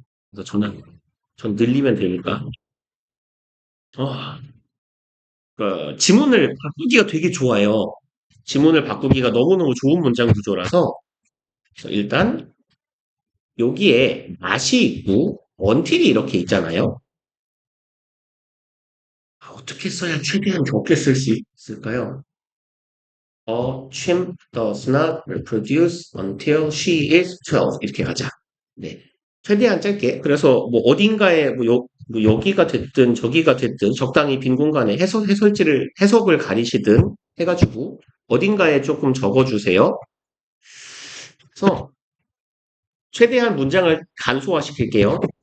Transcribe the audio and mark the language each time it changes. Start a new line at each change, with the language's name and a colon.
Korean: 그래서 전 늘리면 되니까. 어, 지문을 바꾸기가 되게 좋아요. 지문을 바꾸기가 너무너무 좋은 문장 구조라서, 그래서 일단, 여기에 맛이 있고, 원틸이 이렇게 있잖아요. 어떻게 써야 최대한 적게 쓸 수 있을까요?
English: chimp does not reproduce until she is 12.
Korean: 이렇게 가자. 네. 최대한 짧게. 그래서 뭐 어딘가에 뭐 여기가 됐든 저기가 됐든 적당히 빈 공간에 해석을 가리시든 해가지고 어딘가에 조금 적어주세요. 그래서 최대한 문장을 간소화시킬게요.